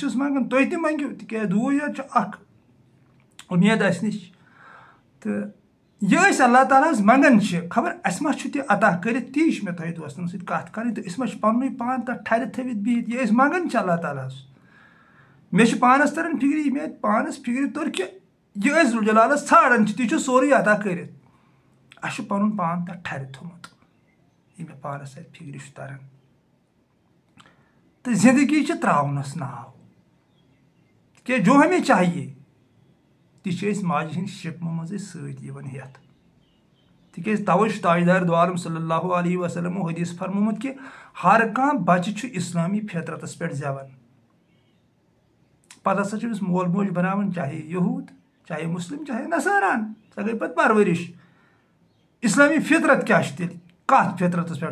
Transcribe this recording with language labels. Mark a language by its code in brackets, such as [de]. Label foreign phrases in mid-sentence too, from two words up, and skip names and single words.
[ks] چھُس منگان تُہۍ تہِ منگِو تِکیازِ دُعے یوت چھُ اکھ اُمید اسہِ نِش تہٕ یہ أسۍ اللہ تعالیٰ ہس منگان چھِ خبر اسہِ ما چھُ تہِ عطا کٔرِتھ تی چھِ مےٚ تۄہہِ دوستن سۭتۍ کتھ کرٕنۍ تہٕ أسۍ ما چھِ پننُے پان تتھ ٹھرِ تھٲوِتھ بِہِتھ یہِ أسۍ منگان چھِ اللہ تعالیٰ ہس مےٚ چھُ پانس تران فکرِ یہِ مےٚ پانس فکرِ توٚر کہ یہِ أسۍ ذوالجلالس ژھانڈان چھِ تی چھُ سورُے عطا کٔرِتھ اسہِ چھُ پنُن پان تتھ ٹھرِ تھوٚمُت یہِ مےٚ پانس اتہِ فکرِ چھُ تران تہٕ زندگی چھِ تراونس ناو تِکیازِ [ur] جو ہمیں چاہیے [ks] تہِ چھِ أسۍ ماجہِ ہٕنٛدِ شِکمہٕ منٛزٕے سۭتۍ یِوان ہٮ۪تھ تِکیازِ توے چھُ تاجدار دو عالم [ar] صلی اللہ علیہ وسلمو [ks] حدیث فرمومُت کہ ہر کانٛہہ بچہِ چھُ اسلامی فطرتس پٮ۪ٹھ زٮ۪وان پتہٕ ہسا چھُ أمِس مول موج بناوان چاہے یہوٗد چاہے مسلم چاہے نصاران سۄ گٔے پتہٕ پرورش اسلامی فطرت کیاہ چھِ تیٚلہِ کتھ فطرتس پٮ۪ٹھ